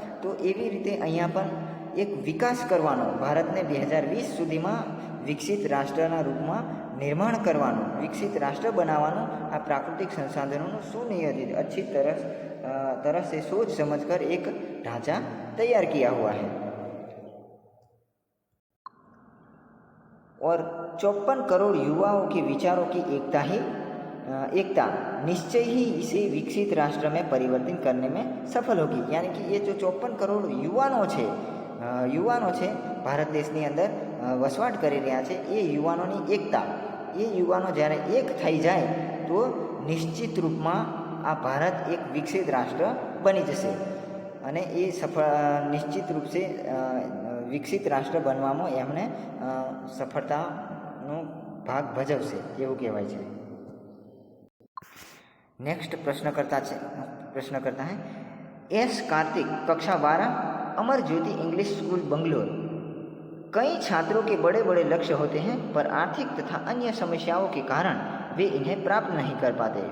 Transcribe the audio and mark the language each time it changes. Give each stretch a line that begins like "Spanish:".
Gujarati: તો એવી રીતે અહીંયા પણ એક વિકાસ કરવાનો ભારતને 2020 સુધીમાં વિકસિત રાષ્ટ્રના રૂપમાં નિર્માણ કરવાનું, વિકસિત રાષ્ટ્ર બનાવવાનું આ પ્રાકૃતિક સંસાधनों
Hindi: सुनियोजित अच्छी तरह से सोच समझकर एक ढांचा तैयार किया हुआ है। और 54 करोड़ युवाओं के विचारों की एकता निश्चय ही इसे विकसित राष्ट्र में परिवर्तित करने में सफल होगी। यानी कि ये जो 54 करोड़
Gujarati: યુવાનો છે ભારત દેશની અંદર વસવાટ કરી રહ્યા છે, એ યુવાનોની એકતા, એ યુવાનો જ્યારે એક થઈ જાય તો નિશ્ચિત રૂપમાં આ ભારત એક વિકસિત રાષ્ટ્ર બની જશે અને એ નિશ્ચિત રૂપ से વિકસિત રાષ્ટ્ર બનવામાં એમને સફળતાનો ભાગ ભજવશે એવું કહેવાય છે।
Hindi: नेक्स्ट प्रश्नकर्ता है एस कार्तिक, कक्षा 12, अमर ज्योति इंग्लिश स्कूल बंगलोर। कई छात्रों के बड़े बड़े लक्ष्य होते हैं पर आर्थिक तथा अन्य समस्याओं के कारण वे इन्हें प्राप्त नहीं कर पाते।